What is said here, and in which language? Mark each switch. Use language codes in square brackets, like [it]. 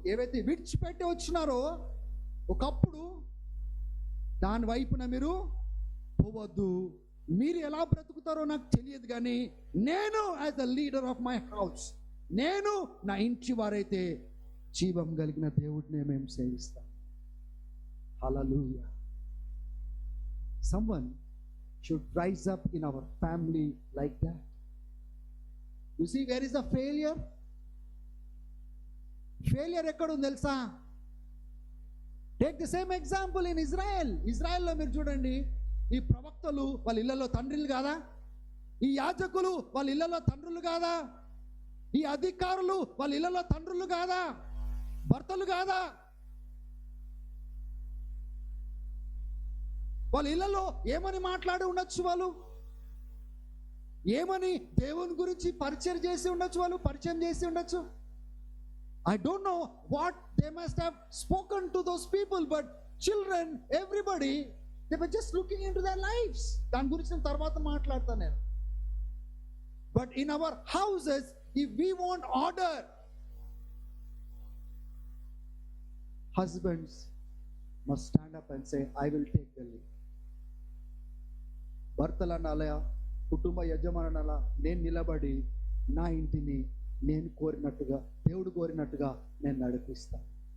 [te] ఏవైతే విడిచిపెట్టి వచ్చినారో ఒకప్పుడు దాని వైపున మీరు పోవద్దు. మీరు ఎలా బ్రతుకుతారో నాకు తెలియదు, కానీ నేను [en] as the leader of my house, [te] నేను నా ఇంటి వారైతే జీవం కలిగిన దేవుడిని మేము సేవిస్తాం. హల్లెలూయా. [en] Someone should rise up in our family like that. You see, where is the failure? Failure [te] ఎక్కడ ఉంది తెలుసా? [en] Take the same example in Israel. [te] ఇజ్రాయెల్లో మీరు చూడండి, ఈ ప్రవక్తలు వాళ్ళ ఇళ్లలో తండ్రులు కాదా? ఈ యాజకులు వాళ్ళ ఇళ్లలో తండ్రులు కాదా? ఈ అధికారులు వాళ్ళ ఇళ్లలో తండ్రులు కాదా? భర్తలు కాదా? వాళ్ళ ఇళ్లలో ఏమని మాట్లాడి ఉండొచ్చు, వాళ్ళు ఏమని దేవుని గురించి పరిచయం చేసి ఉండొచ్చు. [en] I don't know what they must have spoken to those people, but children, everybody, they were just looking into their lives. [te] దాని గురించి నేను తర్వాత మాట్లాడతాను నేను. [en] But in our houses, if we want order, husbands must stand up and say, I will take the lead. [te] భర్తల అనాలయ, కుటుంబ యజమానుల నేను నిలబడి నా ఇంటిని నేను కోరినట్టుగా, దేవుడు కోరినట్టుగా నేను నడిపిస్తాను.